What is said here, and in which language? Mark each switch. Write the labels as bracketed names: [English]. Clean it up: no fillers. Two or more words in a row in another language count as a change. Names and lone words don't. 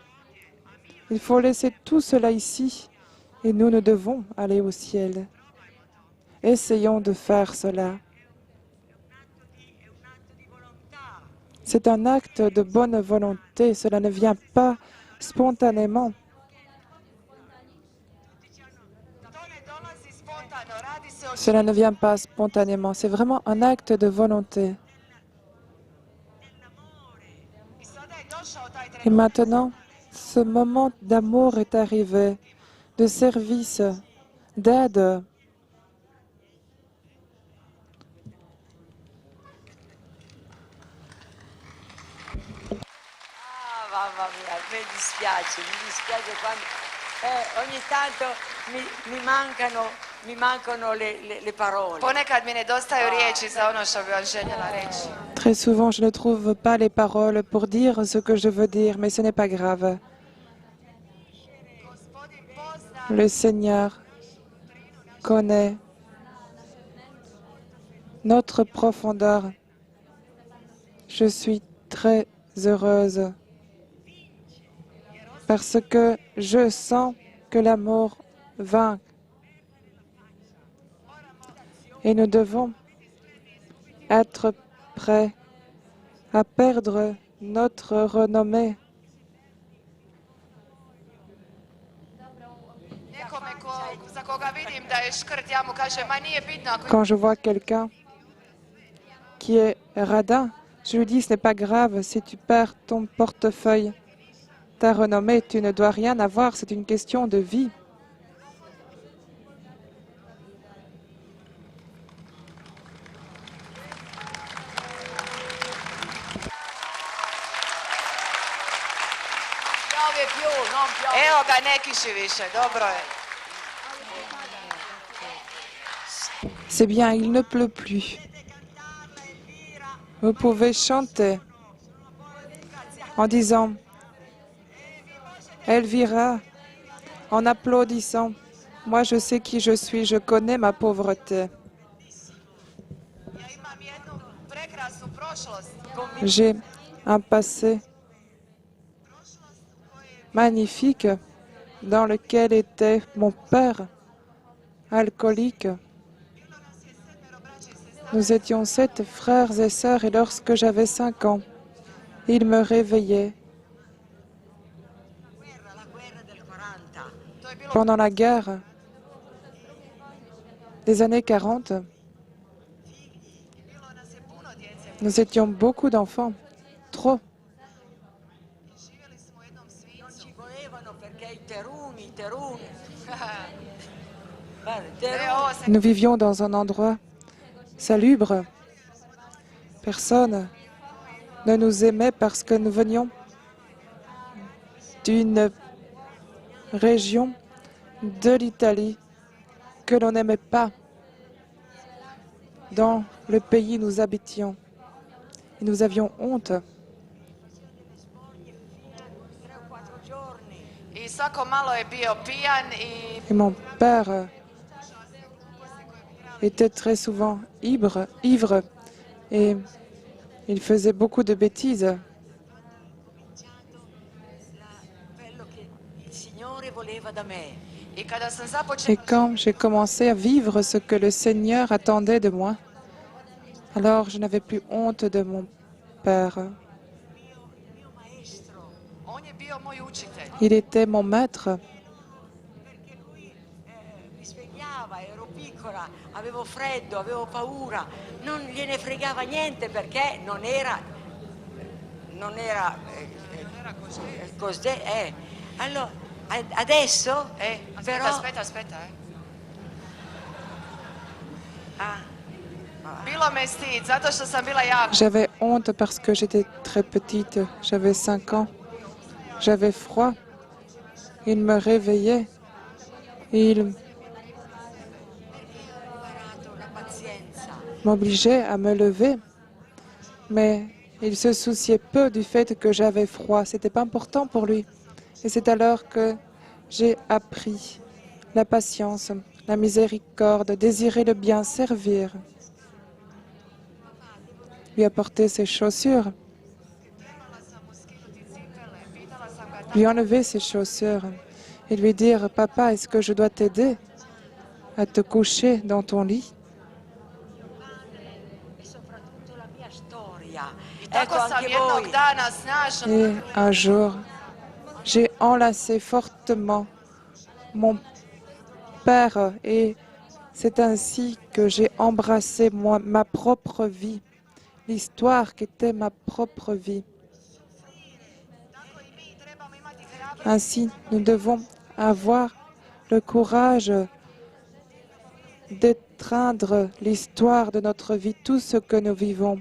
[French] Il faut laisser tout cela ici et nous devons aller au ciel. Essayons de faire cela. C'est un acte de bonne volonté, cela ne vient pas spontanément. [Croatian] To ne dolazi spontano, radi se o [French] Cela ne vient pas spontanément, c'est vraiment un acte de volonté. [Croatian] I sada je došao taj [French] Et [Croatian] trenutak. [French] maintenant, ce moment d'amour est arrivé, de service, d'aide. [Italian] Ah, mamma mia, mi dispiace quando ogni tanto mi mancano le parole. [Croatian] Ponekad mi nedostaju riječi za ono što bi vam željela reći. [French] Très souvent, je ne trouve pas les paroles pour dire ce que je veux dire, mais ce n'est pas grave. [Croatian] Gospodin pozna [French] Le Seigneur connaît notre profondeur. Je suis très heureuse parce que je sens que l'amour vainc. Et nous devons être prêts à perdre notre renommée. [Croatian] nekome za koga vidim da je škrt, ja mu kažem, ma nije bitno ako [French] Quand je vois quelqu'un qui est radin, je lui dis, ce n'est pas grave si tu perds ton portefeuille. Ta renommée, tu ne dois rien avoir, c'est une question de vie. [Italian] Piove più, non piove. [Croatian] Evo ga, ne kiši više, dobro je. [French] C'est bien, il ne pleut plus. Vous pouvez chanter en disant Elvira, en applaudissant. Moi, je sais qui je suis, je connais ma pauvreté. [Croatian] Ja imam jednu prekrasnu prošlost. [French] J'ai un passé magnifique dans lequel était mon père alcoolique. Nous étions 7 frères et sœurs et lorsque j'avais 5 ans, il me réveillait. [Italian] La guerra del 40. [French] Pendant la guerre des années 40, nous étions beaucoup d'enfants, trop. [Italian] Non ci volevano perché i teruni. Guarda, i teruni. [French] Nous vivions dans un endroit salubre. Personne ne nous aimait parce que nous venions d'une région de l'Italie que l'on n'aimait pas dans le pays où nous habitions. Et nous avions honte. [Italian] 3 o 4 giorni. [Croatian] I svako malo je bio pijan i [French] Et mon père était très souvent ivre et il faisait beaucoup de bêtises. [Italian] Quello che il Signore voleva da me. [Croatian] i kada sam [French] Et [Croatian] započela [French] quand j'ai commencé à vivre ce que le Seigneur attendait de moi, alors je n'avais plus honte de mon père. [Italian] Il mio maestro. [Croatian] on je bio moj učitelj. [French] Il était mon maître. [Italian] Perché lui mi svegliava, ero piccola, avevo freddo, avevo paura, non gliene fregava niente perché non era così. Allora, adesso però Aspetta. ah, [Croatian] Bilo me stid, zato što sam bila jako. [French] J'avais honte parce que j'étais très petite. J'avais 5 ans. J'avais froid. Il me réveillait. Et il [Italian] imparato la pazienza. [French] m'obligeait à me lever. Mais il se souciait peu du fait que j'avais froid. C'était pas important pour lui. Et c'est alors que j'ai appris la patience, la miséricorde, désirer le bien, servir. Lui apporter ses chaussures, lui enlever ses chaussures et lui dire « Papa, est-ce que je dois t'aider à te coucher dans ton lit ?» [Italian] E soprattutto la mia storia. [Croatian] Tako [Italian] Ecco [Croatian] sam [Italian] anche [Croatian] jednog [Italian] voi. [Croatian] dana snažno [French] Et un jour, j'ai enlacé fortement mon père et c'est ainsi que j'ai embrassé ma propre vie, l'histoire qui était ma propre vie. Ainsi, nous devons avoir le courage d'étreindre l'histoire de notre vie, tout ce que nous vivons.